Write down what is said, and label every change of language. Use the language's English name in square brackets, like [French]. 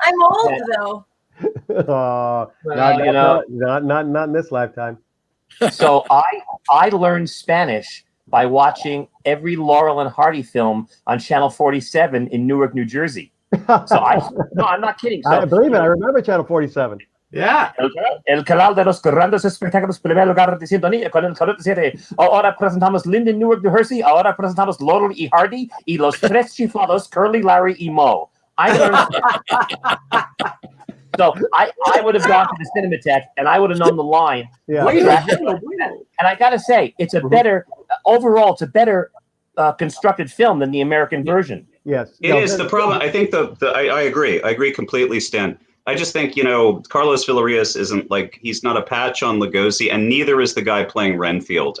[English] I'm old though. Not in this lifetime. So I learned Spanish by watching every Laurel and Hardy film on Channel 47 in Newark, New Jersey. So I'm not kidding. So, I believe it. I remember Channel 47. Yeah. [Spanish] El canal de los grandes espectáculos, primer lugar de sintonía con el 47. Ahora presentamos Lyndon Newark de Hersey. Ahora presentamos Laurel y Hardy y los tres chiflados, Curly, Larry y Moe. [English] So I would have gone to the Cinematheque and I would have known the line. Yeah. And I got to say, it's a better, overall, it's a better constructed film than the American version. Yes. It is the problem. I think I agree. I agree completely, Stan. I just think, Carlos Villarreal isn't he's not a patch on Lugosi, and neither is the guy playing Renfield.